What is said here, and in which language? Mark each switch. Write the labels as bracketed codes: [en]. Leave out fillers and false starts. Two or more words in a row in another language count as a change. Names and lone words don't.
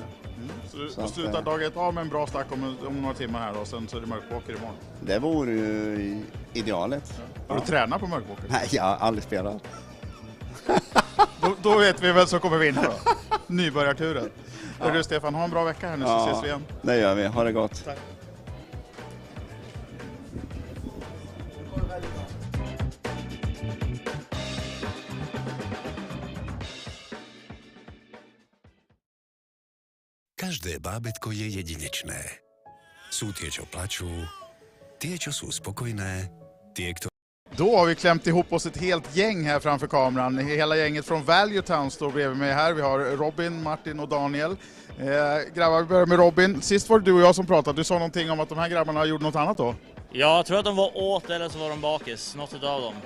[sv] Så du slutar dag 1A med en bra stack om några timmar här då, sen så är det mörkpoker imorgon. Det vore ju idealet. Ja. Har du tränat på mörkpoker? Nej, jag har aldrig spelat. då vet vi vem som kommer vinna då. Nybörjarturen. Ja. Du Stefan, ha en bra vecka här nu så ses vi igen. Det gör vi. Ha det gott. Tack. [sk] Každé bábätko je jedinečné. Sú tie, čo plačú, tie, čo sú spokojné, tie, ktoré... [sv] Då har vi klämt ihop oss ett helt gäng här framför kameran. Hela gänget från Value Town står bredvid mig här. Vi har Robin, Martin och Daniel. Grabbar, vi börjar med Robin. Sist var det du och jag som pratade. Du sa någonting om att de här grabbarna gjorde något annat då? Ja, jag tror att de var åt eller så var de bakis. Något av dem.